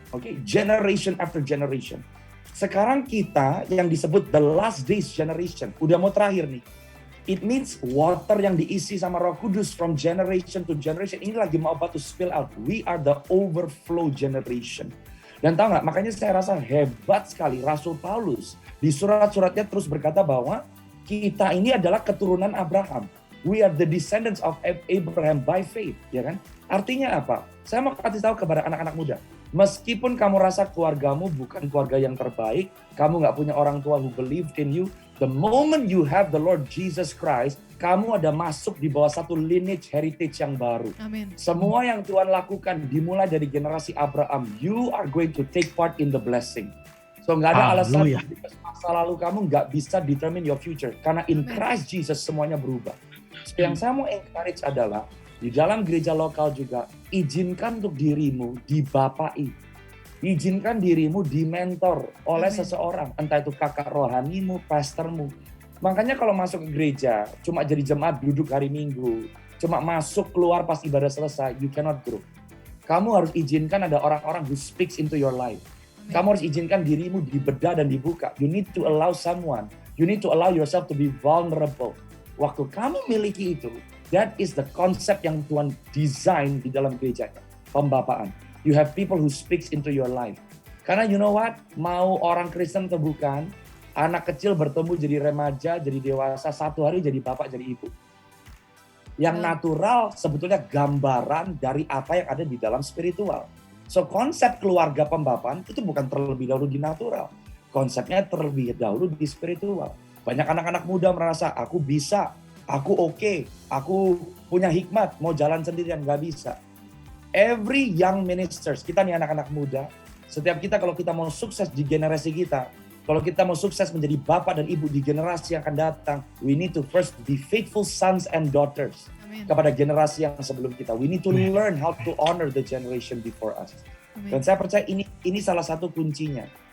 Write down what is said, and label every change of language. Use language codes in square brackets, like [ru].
[en] Okay, generation after generation. [id] Sekarang kita yang disebut [en] the last days generation, [id] udah mau terakhir nih. [en] It means water [id] yang diisi sama Roh Kudus [en] from generation to generation [id] ini lagi mau [en] about to spill out. We are the overflow generation. [id] Dan tahu nggak? Makanya saya rasa hebat sekali Rasul Paulus di surat-suratnya terus berkata bahwa kita ini adalah keturunan Abraham. [en] We are the descendants of Abraham by faith, [id] ya kan? Artinya apa? Saya mau kasih tahu kepada anak-anak muda. Meskipun kamu rasa keluargamu bukan keluarga yang terbaik, kamu nggak punya orang tua [en] who believed in you, the moment you have the Lord Jesus Christ, [id] kamu ada masuk di bawah satu lineage heritage yang baru. Amin. Semua yang Tuhan lakukan dimulai dari generasi Abraham, [en] you are going to take part in the blessing. [id] So nggak ada alasan masa lalu kamu nggak bisa [en] determine your future. [id] Karena [en] in Christ Jesus [id] semuanya berubah. So yang saya mau encourage adalah, di dalam gereja lokal juga, izinkan untuk dirimu dibapai. Izinkan dirimu dimentor oleh seseorang. Entah itu kakak rohanimu, pastormu. Makanya kalau masuk ke gereja, cuma jadi jemaat duduk hari Minggu, cuma masuk keluar pas ibadah selesai, [en] you cannot grow. [id] Kamu harus izinkan ada orang-orang [en] who speaks into your life. [id] Kamu harus izinkan dirimu dibedah dan dibuka. [en] You need to allow someone. You need to allow yourself to be vulnerable. [id] Waktu kamu miliki itu, [en] that is the concept [id] yang Tuhan design di dalam gerejanya. Pembapaan. [en] You have people who speaks into your life. [id] Karena [en] you know what? [id] Mau orang Kristen atau bukan, anak kecil bertumbuh jadi remaja, jadi dewasa, satu hari jadi bapak, jadi ibu. Yang natural sebetulnya gambaran dari apa yang ada di dalam spiritual. So konsep keluarga pembapaan itu bukan terlebih dahulu di natural. Konsepnya terlebih dahulu di spiritual. Banyak anak-anak muda merasa, aku bisa, aku oke, aku punya hikmat, mau jalan sendirian, nggak bisa. [en] Every young ministers, [id] kita nih anak-anak muda, setiap kita kalau kita mau sukses di generasi kita, kalau kita mau sukses menjadi bapak dan ibu di generasi yang akan datang, [en] we need to first be faithful sons and daughters. [id] Amin. Kepada generasi yang sebelum kita. [en] We need to learn how to honor the generation before us. [id] Amin. Dan saya percaya ini salah satu kuncinya.